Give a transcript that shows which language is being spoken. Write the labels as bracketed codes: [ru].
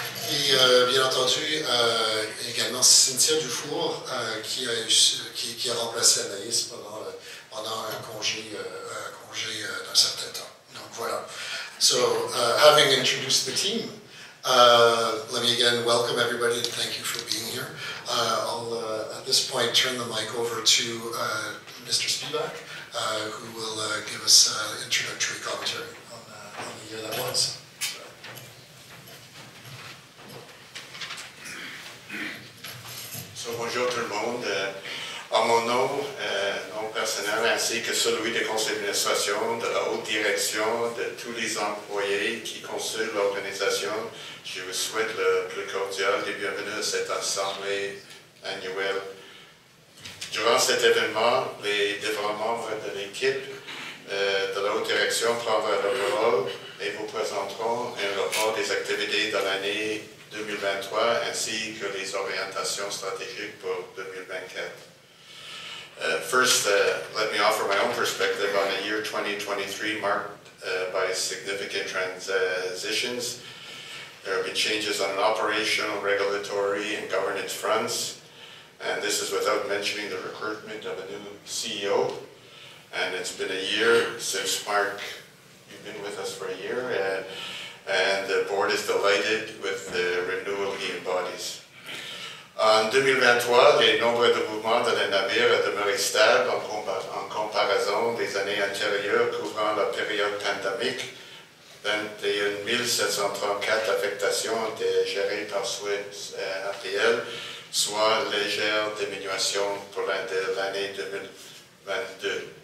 [fr] Et bien entendu, également Cynthia Dufour, qui a remplacé Anaïs pendant un congé d'un certain temps. Donc voilà. [en] So, having introduced the team, let me again welcome everybody and thank you for being here. I'll, at this point, turn the mic over to Mr. Spivak, who will give us introductory commentary on the year that was. [fr] So, bonjour tout le monde. En mon nom personnel ainsi que celui des conseils d'administration, de la haute direction, de tous les employés qui consultent l'organisation, je vous souhaite le plus cordial et bienvenue à cette assemblée annuelle. Durant cet événement, les différents membres de l'équipe de la haute direction prendront la parole et vous présenteront un rapport des activités de l'année 2023 ainsi que les orientations stratégiques pour 2024. [en] First, let me offer my own perspective on a year 2023 marked by significant transitions. There have been changes on an operational, regulatory, and governance fronts, and this is without mentioning the recruitment of a new CEO. And it's been a year since Mark, you've been with us for a year, and the board is delighted with the renewal he embodies. [fr] En 2023, les nombres de mouvements de la navire a demeuré stable en comparaison des années antérieures couvrant la période pandémique. 21 734 affectations ont été gérées par Suez APL, soit légère diminution pour l'année 2022.